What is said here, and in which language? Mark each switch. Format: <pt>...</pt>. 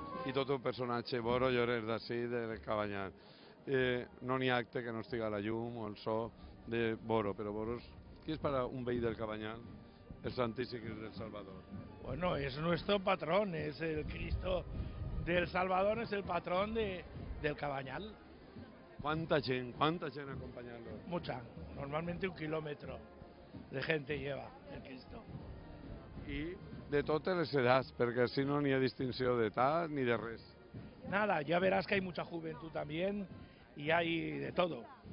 <ca>I tot un personatge, Boro Llorer d'ací del Cabanyal. No n'hi ha acte que no estiga la llum o el so de Boro, però Boro, qui és per a un veí del Cabanyal? El Santíssim Crist del Salvador.</ca> <es>Bueno, es nuestro patrón, es el Cristo del Salvador, es el patrón del Cabanyal. ¿Cuánta gente acompañando? Mucha, normalmente 1 kilómetro de gente lleva el Cristo.</es> <ca>I de totes les edats, perquè així no n'hi ha distinció d'edat ni de res.</ca> <es>Nada, ya verás que hay mucha juventud también y hay de todo.</es>